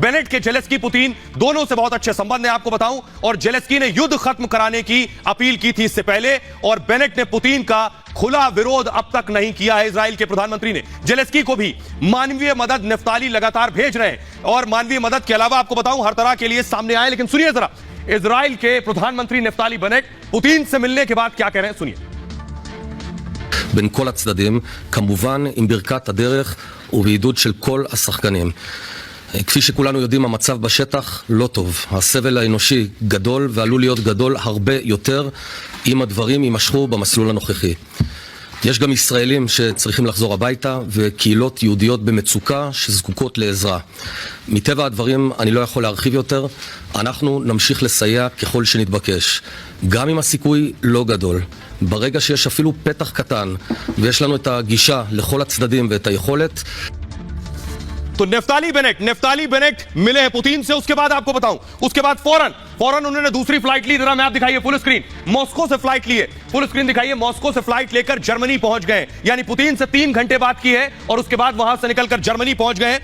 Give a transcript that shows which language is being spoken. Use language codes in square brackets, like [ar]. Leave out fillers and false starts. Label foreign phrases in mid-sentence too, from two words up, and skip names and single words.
[hi] बेनेट के जेलेंस्की पुतिन दोनों से बहुत अच्छे संबंध है आपको बताऊं, और जेलेंस्की ने युद्ध खत्म कराने की अपील की थी इससे पहले, और बेनेट ने पुतिन का खुला विरोध अब तक नहीं किया है। इजराइल के प्रधानमंत्री ने जेलेंस्की को भी मानवीय मदद नेफ्ताली लगातार भेज रहे हैं, और मानवीय मदद के अलावा आपको बताऊं हर तरह के लिए सामने आए। लेकिन सुनिए जरा इजराइल के प्रधानमंत्री नेफ्ताली बेनेट पुतिन से मिलने के बाद क्या कह रहे हैं, सुनिए। [he] בין כל הצדדים, כמובן עם ברכת הדרך ובעידוד של כל השחקנים. כפי שכולנו יודעים, המצב בשטח לא טוב. הסבל האנושי גדול ועלול להיות גדול הרבה יותר אם הדברים יימשכו במסלול הנוכחי. יש גם ישראלים שצריכים לחזור הביתה וקהילות יהודיות במצוקה שזקוקות לעזרה. מטבע הדברים אני לא יכול להרחיב יותר, אנחנו נמשיך לסייע ככל שנתבקש. גם אם הסיכוי לא גדול. ברגע שיש אפילו פתח קטן ויש לנו את הגישה לכל הצדדים ואת היכולת, [hi] तो नेफ्ताली बेनेट मिले हैं पुतिन से। उसके बाद आपको बताऊं, उसके बाद फौरन उन्होंने दूसरी फ्लाइट ली। जरा मैप दिखाइए [en] full screen, [hi] मॉस्को से फ्लाइट लिए, [en] full screen [hi] दिखाइए, मॉस्को से फ्लाइट लेकर जर्मनी पहुंच गए। यानी पुतिन से 3 घंटे बात की है और उसके बाद वहां से निकलकर जर्मनी पहुंच गए।